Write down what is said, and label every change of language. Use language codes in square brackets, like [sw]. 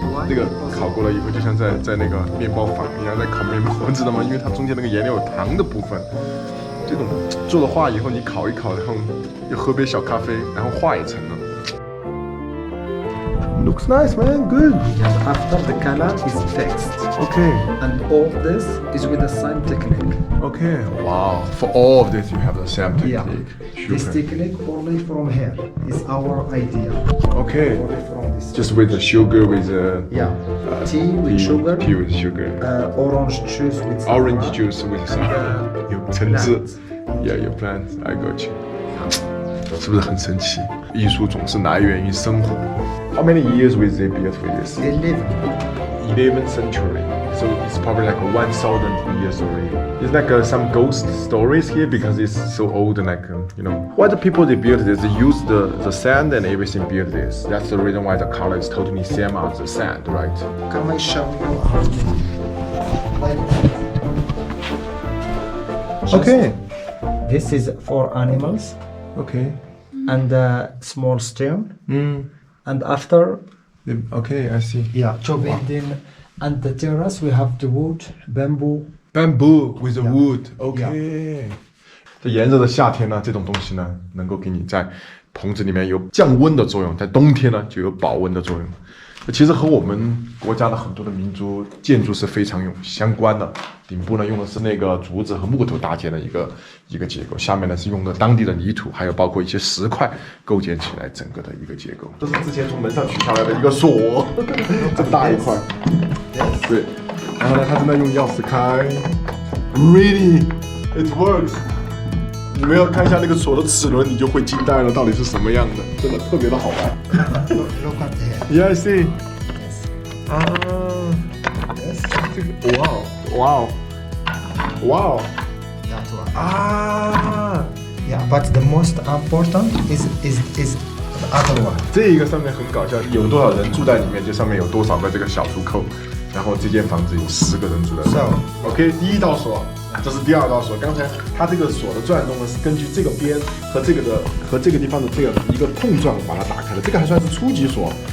[zh] 这个烤过了以后，就像在那个面包坊一样在烤面包，知道吗？因为它中间那个颜料有糖的部分。这种做了画以后，你烤一烤，然后又喝杯小咖啡，然后画也成了。 [en] Looks nice, man. Good. Yeah. After the color is fixed. Okay. And all this is with the same technique. Okay. Wow. For all of this, you have the same Yeah. technique. This Sugar. technique only from here is our idea. Okay. Only from this. Just with the sugar, with the Yeah. Tea with sugar. Tea with sugar. Orange juice with Orange saffron. juice with some. [zh] 有橙子 ， [en] Yeah, [zh] 有 [en] plants. I got you. [zh] 是不是很神奇？艺术总是来源于生活。 [en] How many years was they built with this? 11th century. So it's probably like 1,000 years already. It's like some ghost stories here because it's so old and like you know. Why the people they built this? They use the sand and everything built this. That's the reason why the color is totally same as the sand, right? Can I show you? Like Okay. this is for animals Okay. and a small stone. Mm. And after, Okay, I see. yeah, chopping in. And the terrace, we have the wood, bamboo. Bamboo with the Yeah. wood. Okay. [zh] 这炎热的夏天呢，这种东西呢，能够给你在棚子里面有降温的作用，在冬天呢就有保温的作用。其实和我们国家的很多的民族建筑是非常有相关的。顶部呢用的是那个竹子和木头搭建的一个结构，下面呢是用的当地的泥土，还有包括一些石块构建起来整个的一个结构。这是之前从门上取下来的一个锁，这么大一块。对，然后呢，他正在用钥匙开。 [en] Really, it works. [zh] 你们要看一下那个锁的齿轮，你就会惊呆了，到底是什么样的，真的特别的好玩。 [en] Look at here. Yeah, I see. Yes. 啊 Yes. [zh] 这个，哇哦 [en] That one. 啊！ Yeah, but the most important is the other one. [zh] 这一个上面很搞笑，有多少人住在里面，就上面有多少个这个小出口，然后这间房子有10个人住在里面。 [en] So, [zh] OK， 第一道锁，这是第二道锁。刚才它这个锁的转动呢，是根据这个边和这个地方的这个一个碰撞把它打开的。这个还算是初级锁。